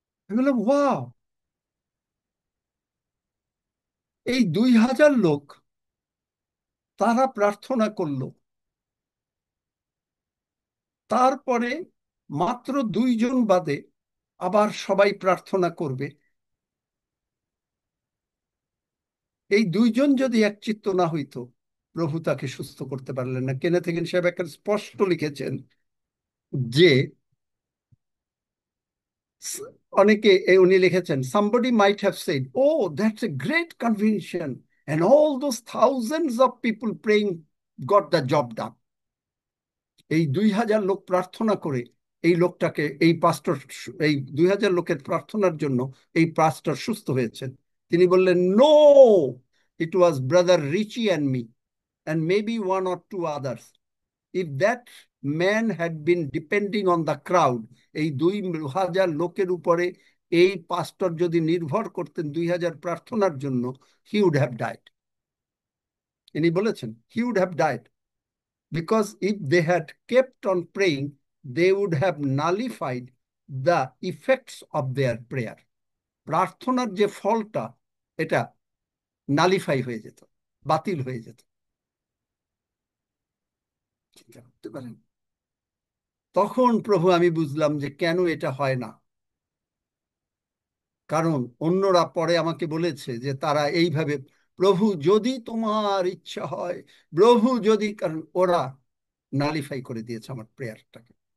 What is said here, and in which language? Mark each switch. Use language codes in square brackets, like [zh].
[bn] আমি বললাম, ওয়াও, এই 2000 লোক তারা প্রার্থনা করলো, তারপরে মাত্র 2 জন বাদে আবার সবাই প্রার্থনা করবে। এই 2 জন যদি একচিত্ত না হইতো, প্রভু তাকে সুস্থ করতে পারলেন না। কেনেথ হেগিন সাহেব একটা স্পষ্ট লিখেছেন যে অনেকে উনি লিখেছেন, [en] somebody might have said, oh, that's a great conviction, and all those thousands of people praying got the job done. [bn] এই 2000 লোক প্রার্থনা করে এই লোকটাকে, এই পাস্টর, এই 2000 লোকের প্রার্থনার জন্য এই পাস্টর সুস্থ হয়েছেন। তিনি বললেন, [en] No, it was brother Richie and me and maybe 1 or 2 others. If that man had been depending on the crowd, [bn] এই 2000 লোকের উপরে এই পাস্টর যদি নির্ভর করতেন 2000 প্রার্থনার জন্য, [en] he would have died. [bn] ইনি বলেছেন, [en] he would have died, because if they had kept on praying, they would have nullified the effects of their prayer. [bn] প্রার্থনার যে ফলটা, এটা নালিফাই হয়ে যেত, বাতিল হয়ে যেত। চিন্তা করতে পারেন? তখন প্রভু আমি বুঝলাম যে কেন এটা হয় না। কারণ অন্যরা পরে আমাকে বলেছে যে তারা এইভাবে, প্রভু যদি তোমার ইচ্ছা হয়, প্রভু যদি, কারণ ওরা নালিফাই করে দিয়েছে আমার প্রেয়ারটাকে।